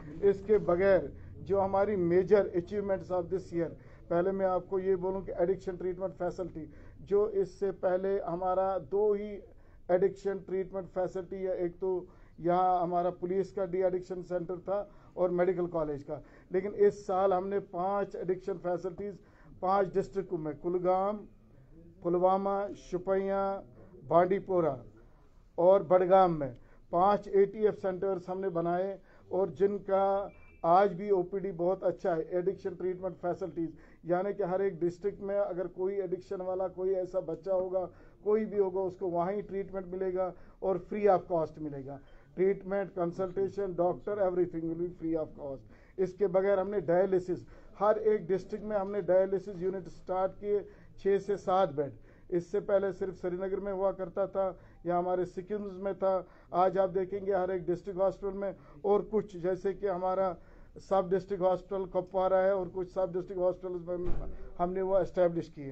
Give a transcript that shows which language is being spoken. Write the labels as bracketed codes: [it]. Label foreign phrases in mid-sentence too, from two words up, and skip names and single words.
[ur] اس کے بغیر جو ہماری [en] major achievements of this year, [ur] پہلے میں آپ کو یہ بولوں کہ [en] addiction treatment [ur] فیسلٹی, جو اس سے پہلے ہمارا 2 ہی [en] addiction treatment facility [ur] ہے, ایک تو یہاں ہمارا پولیس کا [en] de-addiction center [ur] تھا اور میڈیکل کالج کا, لیکن اس سال ہم نے 5 [en] addiction facilities [ur] 5 ڈسٹرکٹوں میں, کلگام, پلوامہ, شوپیاں, بانڈی پورہ اور بڈگام میں 5 [en] ATF centers [ur] ہم نے بنائے, اور جن کا آج بھی OPD بہت اچھا ہے. [en] addiction treatment facilities [ur] یعنی کہ ہر ایک ڈسٹرکٹ میں اگر کوئی ایڈکشن والا کوئی ایسا بچہ ہوگا, کوئی بھی ہوگا, اس کو وہیں ٹریٹمنٹ ملے گا اور [en] free of cost [ur] ملے گا. [en] treatment, consultation, doctor, everything will be free of cost. [ur] اس کے بغیر ہم نے ڈائلسس, ہر ایک ڈسٹرکٹ میں ہم نے [en] dialysis unit [ur] سٹارٹ کیے 6 سے 7 بیڈ. اس سے پہلے صرف سری نگر میں ہوا کرتا تھا یا ہمارے سکمز میں تھا. آج آپ دیکھیں گے ہر ایک [en] district hospital [ur] میں, اور کچھ جیسے کہ ہمارا [en] sub district hospital [ur] کپوارہ ہے, اور کچھ [en] sub district hospitals [ur] میں ہم نے وہ اسٹیبلش کیے.